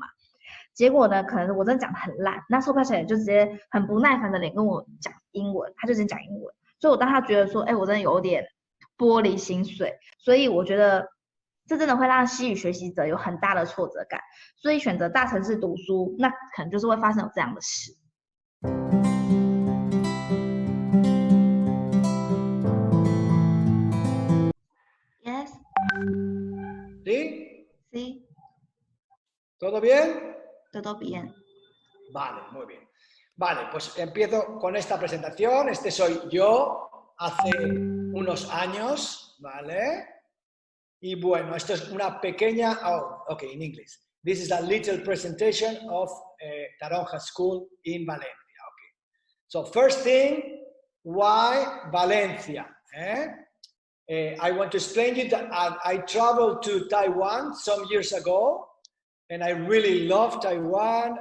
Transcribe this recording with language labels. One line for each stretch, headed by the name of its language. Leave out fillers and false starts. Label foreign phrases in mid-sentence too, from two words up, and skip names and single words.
Chinese: 结果呢，可能我真的讲得很烂，那售票小姐就直接很不耐烦的脸跟我讲英文，她就直接讲英文，所以我当她觉得说，我真的有点玻璃心碎，所以我觉得这真的会让西语学习者有很大的挫折感，所以选择大城市读书，那可能就是会发生有这样的事。Yes.
Spanish: ¿Sí? Sí. ¿Todo bien? Todo bien. Vale, muy bien. Vale, pues empiezo con esta presentación. Este soy yo hace unos años, ¿vale? Y bueno, esto es una pequeña...
English: Oh, okay, in English. This is a little presentation of Taronja School in Valencia. Okay. So first thing, why Valencia? I want to explain you that I traveled to Taiwan some years ago, and I really love Taiwan.